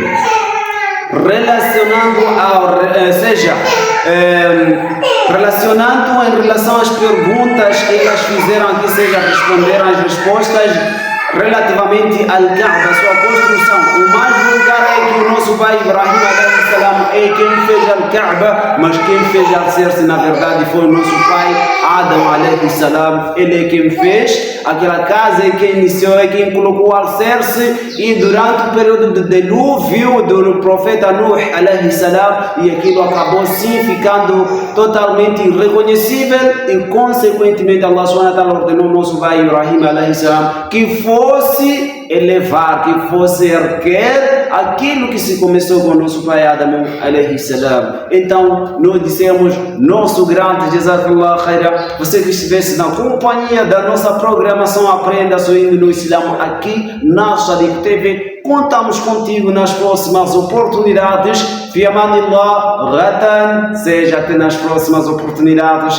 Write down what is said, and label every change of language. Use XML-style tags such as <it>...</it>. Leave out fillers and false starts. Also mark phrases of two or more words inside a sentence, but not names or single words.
<pt>Relacionando em relação às perguntas que elas fizeram aqui, seja responderam as respostas relativamente ao Kaaba, sua construção. O mais vulgar é que o nosso pai Ibrahim salam é quem fez Al-Kaaba, mas quem fez Al-Cerce na verdade foi o nosso pai Adam</pt> <ar>عليه السلام.</ar> <pt>Ele é quem fez aquela casa, é quem iniciou, é quem colocou Al-Cerce, e durante o período do dilúvio do profeta Nuh</pt> <ar>عليه السلام,</ar> <pt>e aquilo acabou sim ficando totalmente irreconhecível, e consequentemente</pt> <ar>الله سبحانه وتعالى</ar> <pt>ordenou nosso pai Ibrahim</pt> <ar>عليه السلام</ar> <pt>que fosse elevar, que fosse erguer aquilo que se começou com o nosso pai Adam alayhi salam. Então nós dissemos, nosso grande</pt> <ar>جزاك الله خيرا,</ar> <pt>você que estivesse na companhia da nossa programação Aprenda Sorrindo no Islã aqui na Sadiq TV, contamos contigo nas próximas oportunidades.</pt> <ar>في أمان الله,</ar> <pt>Ratan, seja até nas próximas oportunidades.</pt>